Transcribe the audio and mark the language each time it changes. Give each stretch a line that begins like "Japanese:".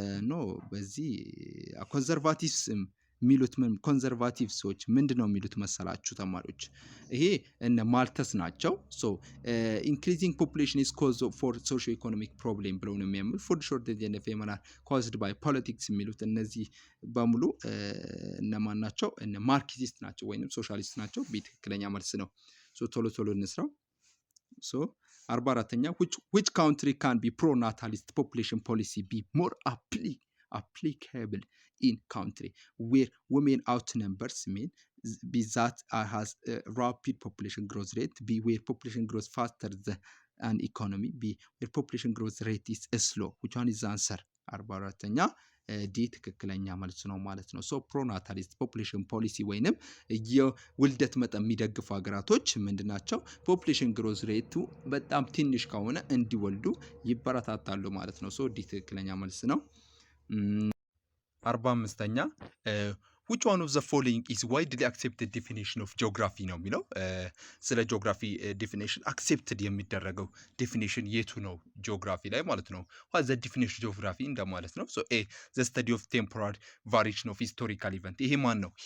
Amharic: ኖ በዚህ ኮንዘርቫቲቭስ የሚሉት ምን ኮንዘርቫቲቭ ሰዎች ምንድነው የሚሉት መሰላችሁ ተማሪዎች ይሄ እነ ማልተስ ናቸው ሶ
English: ኢንክሪዚንግ ፖፑሌሽን ኢዝ ኮዝ ፎር ሶሺዮ ኢኮኖሚክ ፕሮብሌም
Amharic: ብለው ነው የሚያምኑት
English: ፉድ ሾርቴጅ ኤንድ ፌመን አር ኮዝድ ባይ ፖለቲክስ
Amharic: የሚሉት እነዚህ በሙሉ እነማን ናቸው እነ ማርክሲስት ናቸው ወይንም ሶሻሊስት ናቸው በትክክለኛ መልስ ነው ሶ ቶሎ እንስራው ሶ 44ኛ
English: which country can be pro natalist population policy be more applicable in country where women outnumbers men, be that has a rapid population growth rate, be where population grows faster than economy, be where population growth rate is slow. Which one is the answer?
Amharic: 44ኛ ዲ ትክክለኛ መልስ ነው ማለት ነው። ሶ ፕሮናታሊስት ፖፑሌሽን ፖሊሲ ወይንም የውልደት መጠን የሚደግፉ ሀገራቶች ምንድናቸው? ፖፑሌሽን ግሮዝ ሬቱ በጣም ትንሽ ከሆነ እንዲወልዱ ይበረታታሉ ማለት ነው። ሶ ዲ ትክክለኛ መልስ ነው። 45ኛ
English: which one of the following is widely accepted definition of geography
Amharic: ነው የሚለው። ስለ ጂኦግራፊ ዴፊኒሽን አክሴፕትድ የሚደረገው ዴፊኒሽን የቱ ነው ጂኦግራፊ ላይ ማለት ነው።
English: what the definition
Amharic: ጂኦግራፊ እንደማለት ነው።
English: so a the study of temporal variation of historical event
Amharic: ይሄ ማን ነው?